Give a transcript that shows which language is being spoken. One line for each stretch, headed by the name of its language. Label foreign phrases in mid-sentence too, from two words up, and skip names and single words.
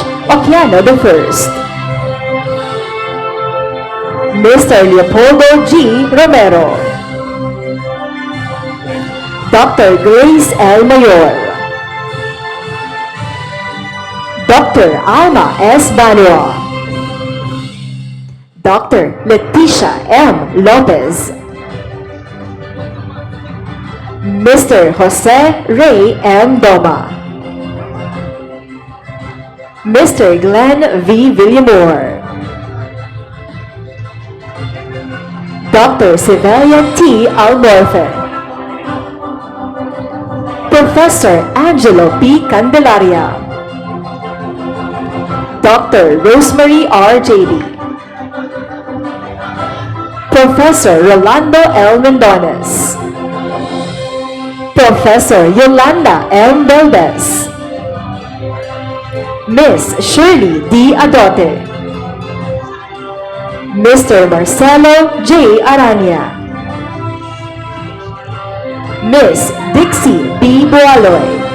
English: Oquiano I. Mr. Leopoldo G. Romero. Dr. Grace L. Mayor. Dr. Alma S. Banua. Dr. Leticia M. Lopez. Mr. Jose Ray M. Doma. Mr. Glenn V. Villamor. Dr. Sibelia T. Almorfe. Professor Angelo P. Candelaria. Dr. Rosemary R. J.D. Professor Rolando L. Mendones. Professor Yolanda M. Valdez. Miss Shirley D. Adote. Mr. Marcelo J. Arania. Miss Dixie B. Boaloy.